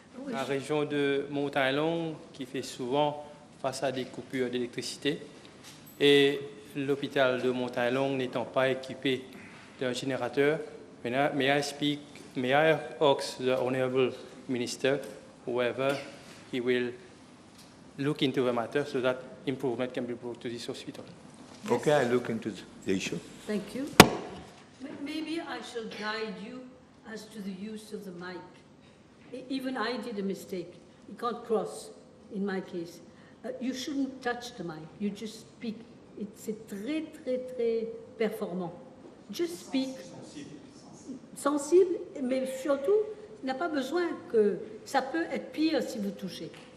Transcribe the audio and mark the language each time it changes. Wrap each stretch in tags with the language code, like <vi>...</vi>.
<fr>La région de Montaillon qui fait souvent face à des coupures d'électricité et l'hôpital de Montaillon n'étant pas équipé d'un générateur,</fr> <en>may I ask the Honourable Minister whether he will look into the matter so that improvement can be brought to this hospital. Yes. Okay, I'll look into the issue. Thank you. Maybe I shall guide you as to the use of the mic. Even I did a mistake. You can't cross, in my case. You shouldn't touch the mic. You just speak.</en> <fr>C'est très, très, très performant.</fr> <en>Just speak.</en> <fr>Sensible, mais surtout, il n'a pas besoin que... Ça peut être pire si vous touchez.</fr>